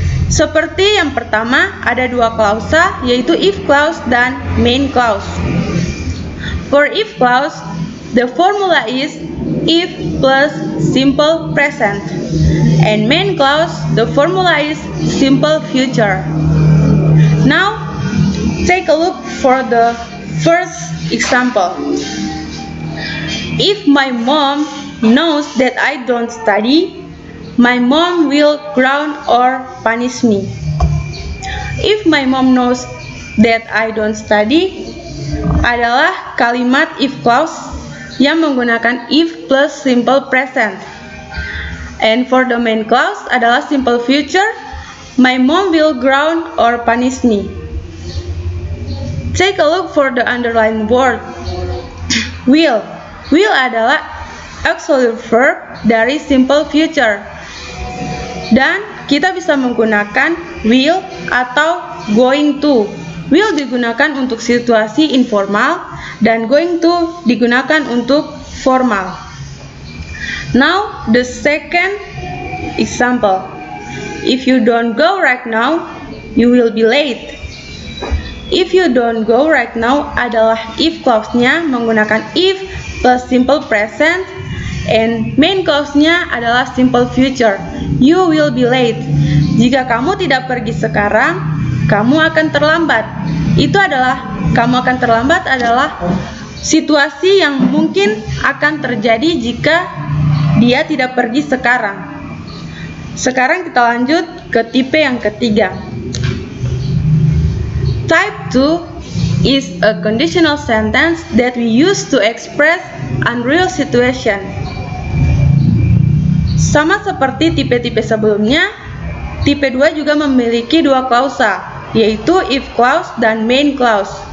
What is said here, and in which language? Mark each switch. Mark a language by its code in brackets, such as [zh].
[id] Seperti yang pertama, ada dua klausa, yaitu if clause dan main clause. [en] For if clause, the formula is if plus simple present, and main clause, the formula is simple future. Now, take a look for the first example. If my mom knows that I don't study, my mom will ground or punish me. If my mom knows that I don't study [id] adalah kalimat [en] if clause [id] yang menggunakan [en] if plus simple present. And for the main clause adalah simple future, my mom will ground or punish me. Take a look for the underlined word will. [id] Will adalah auxiliary verb dari simple future. Dan kita bisa menggunakan will atau going to. Will digunakan untuk situasi informal dan going to digunakan untuk formal. [en] Now, the second example. If you don't go right now, you will be late. If you don't go right now [id] adalah if clause-nya menggunakan [en] if plus simple present, and main clause-nya adalah simple future. You will be late. [id] Jika kamu tidak pergi sekarang, kamu akan terlambat. Kamu akan terlambat adalah situasi yang mungkin akan terjadi jika dia tidak pergi sekarang. Sekarang kita lanjut ke tipe yang ketiga. [en] Type 2 is a conditional sentence that we use to express unreal situation. [id] Sama seperti tipe-tipe sebelumnya, tipe 2 juga memiliki dua klausa, yaitu if clause dan main clause.